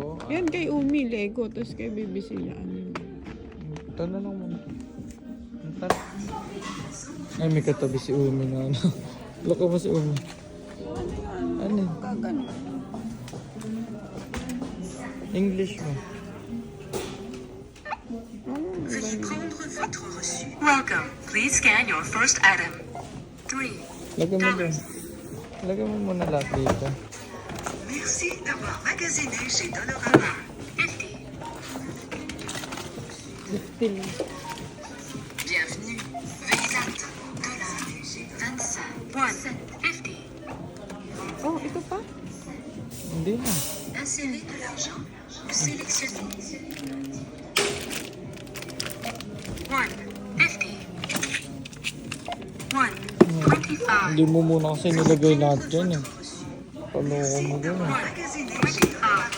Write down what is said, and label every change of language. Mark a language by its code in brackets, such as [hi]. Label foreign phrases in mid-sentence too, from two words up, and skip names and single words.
[tl] Yan kay Umi, Lego. Tapos kay Baby sila. Ito na lang muna. Tara. Ay, may katabi si Umi na ano. Loko mo si Umi. Ano? Kagano. English mo. [fr] Veuillez prendre votre reçu. [en] Welcome. Please scan your first item. 3. [tl] Lagyan mo dyan. Lagyan mo muna lahat dito. [fr] Merci d'avoir magasiné chez Dollarama. 50. Bienvenue. Veuillez attendre. $25. 1. 50. [tl] Oh, ito pa? Hindi na. [fr] Insérez de l'argent. Ou sélectionnez. 1. 50. 1. 25. [tl] Hindi mo muna kasi nilagay lahat dyan eh. Paloko mo dyan eh. [fr] Magasiné chez Dollarama.